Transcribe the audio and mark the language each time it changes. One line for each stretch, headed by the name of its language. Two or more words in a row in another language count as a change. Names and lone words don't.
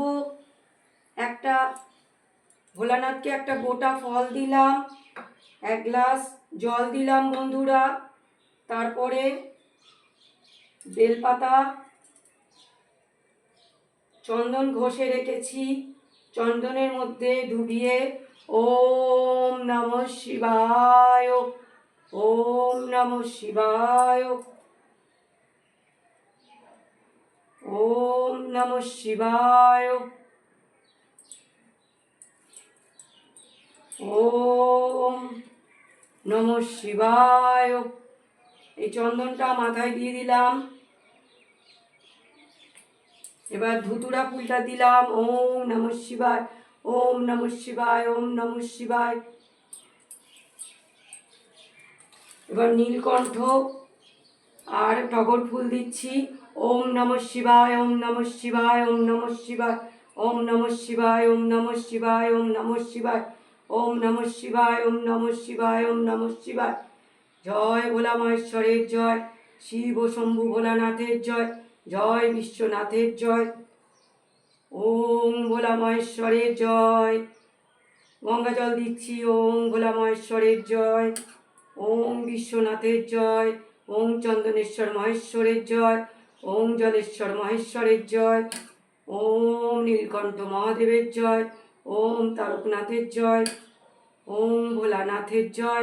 Bangla: একটা ভোলানাথকে একটা গোটা ফল দিলাম, এক গ্লাস জল দিলাম বন্ধুরা। তারপরে বেলপাতা, চন্দন ঘষে রেখেছি, চন্দনের মধ্যে ডুবিয়ে
Sanskrit: ওম নমঃ শিবায়, ওম নমঃ শিবায়, ওম নমঃ শিবায়, ওম নমঃ শিবায়।
Bangla: এই চন্দনটা মাথায় দিয়ে দিলাম। এবার ধুতুরা ফুলটা দিলাম।
Sanskrit: ওম নমঃ শিবায়, ওম নমঃ শিবায়, ওম নমঃ শিবায়।
Bangla: এবার নীলকণ্ঠ আর টগর ফুল দিচ্ছি।
Sanskrit: ওম নমঃ শিবায়, ওম নমঃ শিবায়, ওম নমঃ শিবায়, ওম নমঃ শিবায়, ওম নমঃ শিবায়, ওম নমঃ শিবায়, ওম নমঃ শিবায়, ওম নমঃ শিবায়, ওম নমঃ শিবায়।
Bangla: জয় ভোলা মহেশ্বরের জয়, শিব ও শম্ভু ভোলানাথের জয়, জয় বিশ্বনাথের জয়। ওম ভোলা মহেশ্বরের জয়। গঙ্গা জল দিচ্ছি। ওম ভোলা মহেশ্বরের জয়, ওম বিশ্বনাথের জয়, ওম চন্দনেশ্বর মহেশ্বরের জয়, ওম জলেশ্বর মহেশ্বরের জয়, ওম নীলকণ্ঠ মহাদেবের জয়, ওম তারকনাথের জয়, ওম ভোলানাথের জয়।